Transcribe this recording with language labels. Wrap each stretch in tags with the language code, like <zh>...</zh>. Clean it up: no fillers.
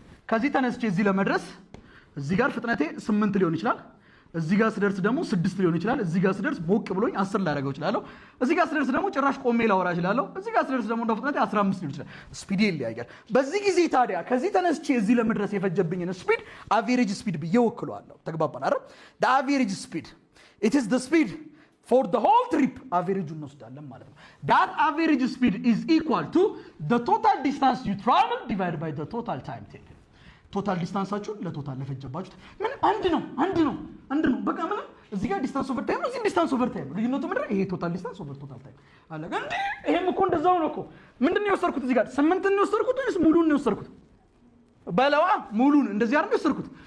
<am>ከዚህ ተነስቼ እዚህ ለመድረስ እዚህ ጋር ፍጥነቴ 8 ሊሆን ይችላል። እዚህ ጋር ስደርስ ደግሞ 6 ሊሆን ይችላል። እዚህ ጋር ስደርስ ሞቅ ብሎኝ 10 ላደርገው እችላለሁ። እዚህ ጋር ስደርስ ደግሞ ጭራሽ ቆሜ ላወራ እችላለሁ። እዚህ ጋር ስደርስ ደግሞ እንደው ፍጥነቴ 15 ሊሆን ይችላል። ስፒድ ይለያያል። በዚህ ጊዜ ታዲያ ከዚህ ተነስቼ እዚህ ለመድረስ የፈጀብኝን ስፒድ አቨሬጅ ስፒድ ብዬ ወክለዋለሁ። ተግባባን አይደል?</am> <en>the average speed, it is the speed for the whole trip.</en> <am>አቨሬጁን እንወስዳለን ማለት ነው።</am> <en>that average speed is equal to the total distance you travel divided by the total time taken.</en> <am>ቶታል ዲስታንሳችሁን ለቶታል ለፈጀባችሁት ምን አንድ ነው። በቃ ምንም እዚህ ጋር ዲስታንስ ኦቨር ታይም ነው፣ እዚህ ዲስታንስ ኦቨር ታይም ነው። ልዩነቱ ምንድን ነው? ይሄ ቶታል ዲስታንስ ኦቨር ቶታል ታይም አለ። እንዴ ይሄም እኮ እንደዛው ነው እኮ። ምንድን ነው የወሰድኩት? እዚህ ጋር 8 ነው የወሰድኩት ወይስ ሙሉን ነው የወሰድኩት? በለዋ ሙሉን እንደዚህ አይደል የወሰድኩት?</am>